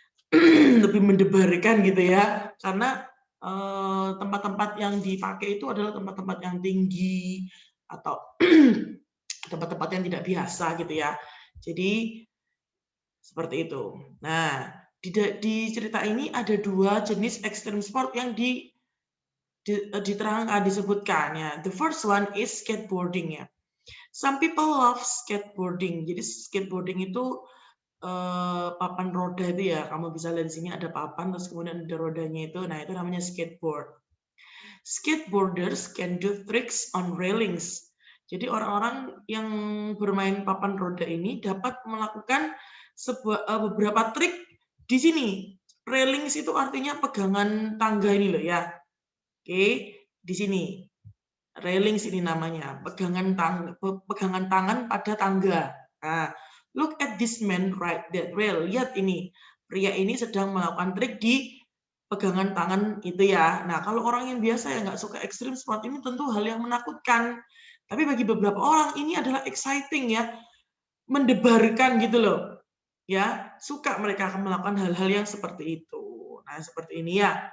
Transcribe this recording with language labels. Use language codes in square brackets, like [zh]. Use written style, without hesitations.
[id] Lebih mendebarkan gitu ya, karena tempat-tempat yang dipakai itu adalah tempat-tempat yang tinggi atau tempat-tempat yang tidak biasa gitu ya. Jadi seperti itu. Nah, di cerita ini ada dua jenis extreme sport yang diterangkan, disebutkan ya. [en] The first one is skateboarding ya. Some people love skateboarding. [id] Jadi skateboarding itu papan roda itu ya, kamu bisa lihat di sini ada papan terus kemudian ada rodanya itu, nah itu namanya skateboard. [en] Skateboarders can do tricks on railings. [id] Jadi orang-orang yang bermain papan roda ini dapat melakukan beberapa trik di sini. Railings itu artinya pegangan tangga ini loh ya. Oke, di sini. Railings ini namanya, pegangan tangan pada tangga. [en] Nah, look at this man ride that rail. [id] Lihat ini, pria ini sedang melakukan trik di pegangan tangan itu ya. Nah, kalau orang yang biasa yang nggak suka ekstrim sport ini tentu hal yang menakutkan. Tapi bagi beberapa orang ini adalah exciting ya, mendebarkan gitu loh. Ya, suka mereka akan melakukan hal-hal yang seperti itu. Nah, seperti ini ya.